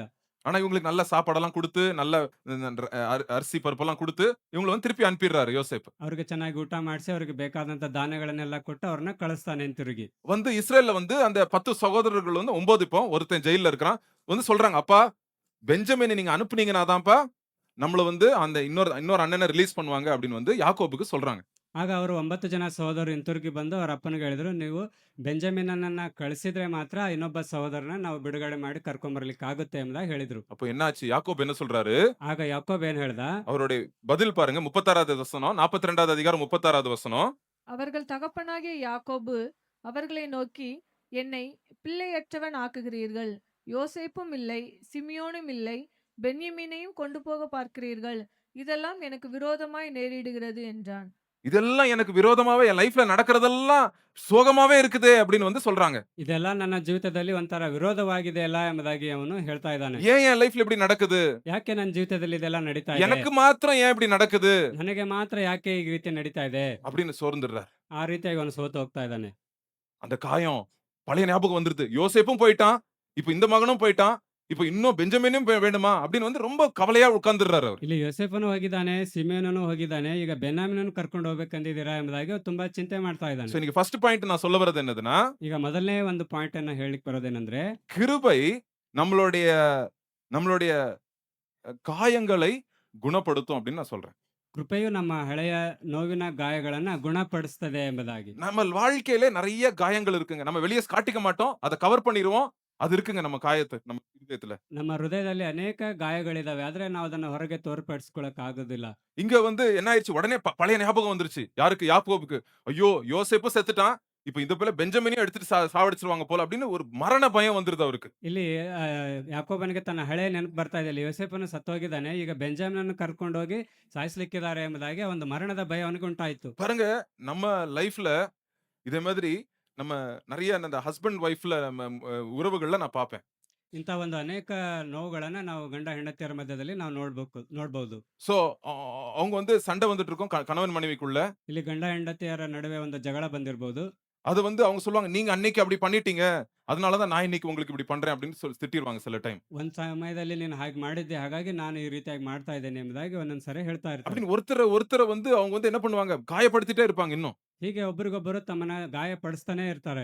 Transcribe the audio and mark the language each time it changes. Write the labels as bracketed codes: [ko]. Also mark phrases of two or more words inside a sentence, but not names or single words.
[ta] ஆனா இவங்களுக்கு நல்ல சாப்பாடெல்லாம் கொடுத்து, நல்ல அரிசி பருப்பெல்லாம் கொடுத்து இவங்களை வந்து திருப்பி அனுப்பிடுறாரு யோசேப்பு. [kn] ಅವ್ರಿಗೆ ಚೆನ್ನಾಗಿ ಊಟ ಮಾಡಿಸಿ ಅವ್ರಿಗೆ ಬೇಕಾದಂತ ಧಾನ್ಯಗಳನ್ನೆಲ್ಲ ಕೊಟ್ಟು ಅವ್ರನ್ನ ಕಳಿಸ್ತಾನೆ ತಿರುಗಿ. [ta] வந்து இஸ்ரேல்ல வந்து அந்த 10 சகோதரர்கள் வந்து 9 இப்போ ஒருத்தன் ஜெயில்ல இருக்கிறான். வந்து சொல்றாங்க, அப்பா பெஞ்சமினை நீங்க அனுப்புனீங்கன்னா தான்ப்பா நம்மள வந்து அந்த இன்னொரு அண்ணனை ரிலீஸ் பண்ணுவாங்க அப்படின்னு வந்து யாக்கோபுக்கு சொல்றாங்க. [kn] ಆಗ ಅವರು 9 ಜನ ಸಹೋದರರು ಹಿಂತಿರುಗಿ ಬಂದು ಅವ್ರ ಅಪ್ಪನಿಗೆ ಹೇಳಿದ್ರು, ನೀವು ಬೆಂಜಮಿನನ್ನ ಕಳಿಸಿದ್ರೆ ಮಾತ್ರ ಇನ್ನೊಬ್ಬ ಸಹೋದರನ ನಾವು ಬಿಡುಗಡೆ ಮಾಡಿ ಕರ್ಕೊಂಬರ್ಲಿಕ್ಕೆ ಆಗುತ್ತೆ ಎಂಬುದಾಗಿ ಹೇಳಿದ್ರು. [ta] அப்போ என்னாச்சு? யாக்கோபு என்ன சொல்றாரு? [kn] ಆಗ ಯಾಕೋಬ್ ಏನ್ ಹೇಳ್ದ? [ta] அவருடைய பதில் பாருங்க. 36வது வசனம், 42வது அதிகாரம் 36வது வசனம். அவர்கள் தகப்பனாகிய யாக்கோபு அவர்களை நோக்கி, என்னை பிள்ளையற்றவன் ஆக்குகிறீர்கள். யோசேப்பும் இல்லை, சிமியோனும் இல்லை, பென்யமீனையும் கொண்டு போக பார்க்கிறீர்கள். இதெல்லாம் எனக்கு விரோதமாய் நேரிடுகிறது என்றான். இதெல்லாம் எனக்கு விரோதமாவே என் லைஃப்ல நடக்கிறதெல்லாம் சோகமாவே இருக்குதே அப்படின்னு வந்து சொல்றாங்க. [kn] ಇದೆಲ್ಲ ನನ್ನ ಜೀವಿತದಲ್ಲಿ ಒಂಥರ ವಿರೋಧವಾಗಿದೆ ಅಲ್ಲ ಎಂಬುದಾಗಿ ಅವನು ಹೇಳ್ತಾ ಇದ್ದಾನೆ. [ta] ஏன் என் லைஃப்ல இப்படி நடக்குது? [kn] ಯಾಕೆ ನನ್ನ ಜೀವಿತದಲ್ಲಿ ಇದೆಲ್ಲ ನಡೀತಾ ಇದೆ? [ta] எனக்கு மாத்திரம் ஏன் இப்படி நடக்குது [kn] ನನಗೆ ಮಾತ್ರ ಯಾಕೆ ಈ ರೀತಿ ನಡೀತಾ ಇದೆ? [ta] அப்படின்னு சோர்ந்துடுறார். [kn] ಆ ರೀತಿಯಾಗಿ ಅವನು ಸೋತು ಹೋಗ್ತಾ ಇದ್ದಾನೆ. [ta] அந்த காயம் பழைய ஞாபகம் வந்துருது. யோசேப்பும் போயிட்டான், இப்ப இந்த மகனும் போயிட்டான். இப்ப இன்னும் பெஞ்சமினும் வேணுமா அப்படின்னு வந்து ரொம்ப கவலையா உட்கார்ந்துடுறாரு அவர். [kn] ಇಲ್ಲಿ ಯೋಸೇಫನು ಹೋಗಿದ್ದಾನೆ, ಸಿಮೆಯೋನನು ಹೋಗಿದ್ದಾನೆ. ಈಗ ಬೆನ್ಯಾಮಿನನ್ನು ಕರ್ಕೊಂಡು ಹೋಗ್ಬೇಕಂದಿದ್ದೀರಾ ಎಂಬುದಾಗಿ ಅವ್ನು ತುಂಬಾ ಚಿಂತೆ ಮಾಡ್ತಾ [ta] சோ [kn] ಇದ್ದಾನೆ. [ta] இன்னைக்கு [en] first point [ta] நான் சொல்ல வர்றது என்னதுன்னா, [kn] ಈಗ ಮೊದಲನೇ ಒಂದು ಪಾಯಿಂಟ್ ಅನ್ನ ಹೇಳಿಕ್ ಬರೋದೇನೆಂದ್ರೆ, [ta] கிருபை நம்மளுடைய நம்மளுடைய காயங்களை குணப்படுத்தும் அப்படின்னு நான் சொல்றேன். [kn] ಕೃಪೆಯು ನಮ್ಮ ಹಳೆಯ ನೋವಿನ ಗಾಯಗಳನ್ನ ಗುಣಪಡಿಸ್ತದೆ ಎಂಬುದಾಗಿ. [ta] நம்ம வாழ்க்கையில நிறைய காயங்கள் இருக்குங்க. நம்ம வெளிய காட்டிக்க மாட்டோம். அத கவர் பண்ணிருவோம். அது இருக்குங்க நம்ம நம்ம இருதயத்துல. [kn] ನಮ್ಮ ಹೃದಯದಲ್ಲಿ ಅನೇಕ ಗಾಯಗಳಿದಾವೆ. ಆದ್ರೆ ನಾವು ಅದನ್ನ ಹೊರಗೆ ತೋರ್ಪಡಿಸ್ಕೊಳಕ್ ಆಗೋದಿಲ್ಲ. [ta] இங்க வந்து என்ன ஆயிருச்சு? உடனே பழைய ஞாபகம் வந்துருச்சு. யாருக்கு? யாக்கோபுக்கு. ஐயோ! யோசேப்பு செத்துட்டான். இப்ப இந்த போல பெஞ்சமினையும் எடுத்துட்டு சாவடிச்சுருவாங்க போல அப்படின்னு ஒரு மரண பயம் வந்துருது அவருக்கு. [kn] ಇಲ್ಲಿ ಯಾಕೋಬನಿಗೆ ತನ್ನ ಹಳೆ ನೆನಪು ಬರ್ತಾ ಇದೆ. ಇಲ್ಲಿ ಯೋಸೇಫನು ಸತ್ತೋಗಿದ್ದಾನೆ. ಈಗ ಬೆಂಜಮಿನನ್ನು ಕರ್ಕೊಂಡೋಗಿ ಸಾಯಿಸ್ಲಿಕ್ಕಿದ್ದಾರೆ ಎಂಬುದಾಗಿ ಒಂದು ಮರಣದ ಭಯ ಅವನಿಗೆ ಉಂಟಾಯಿತು. [ta] பாருங்க, நம்ம லைஃப்ல இதே மாதிரி நம்ம நெறைய அந்த [en] husband wife-la [ta] உறவுகள்ல நான் பார்ப்பேன். [kn] ಇಂಥ ಒಂದು ಅನೇಕ ನೋವುಗಳನ್ನ ನಾವು ಗಂಡ ಹೆಂಡತಿಯರ ಮಧ್ಯದಲ್ಲಿ ನಾವು ನೋಡ್ಬಹುದು. [ta] சோ அவங்க வந்து சண்டை வந்துட்டு இருக்கும் கணவன் மனைவிக்குள்ள. [kn] ಇಲ್ಲಿ ಗಂಡ ಹೆಂಡತಿಯರ ನಡುವೆ ಒಂದು ಜಗಳ ಬಂದಿರಬಹುದು. [ta] அது வந்து அவங்க சொல்லுவாங்க, நீங்க அன்னைக்கு அப்படி பண்ணிட்டீங்க. அதனால தான் நான் இன்னைக்கு உங்களுக்கு இப்படி பண்றேன் அப்படின்னு சொல்லி திட்டிருவாங்க சில டைம். [kn] ಒಂದ್ ಸಮಯದಲ್ಲಿ ನೀನು ಹಾಗೆ ಮಾಡಿದ್ದೆ, ಹಾಗಾಗಿ ನಾನು ಈ ರೀತಿಯಾಗಿ ಮಾಡ್ತಾ ಇದ್ದೇನೆ ಎಂಬುದಾಗಿ ಒಂದೊಂದ್ಸರಿ ಹೇಳ್ತಾ ಇರ್ತಾರೆ. [ta] அப்படின்னு ஒருத்தர வந்து அவங்க வந்து என்ன பண்ணுவாங்க? காயப்படுத்திட்டே இருப்பாங்க இன்னும். [kn] ಹೀಗೆ ಒಬ್ರಿಗೊಬ್ಬರು ತಮ್ಮನ್ನ ಗಾಯಪಡಿಸ್ತಾನೆ ಇರ್ತಾರೆ.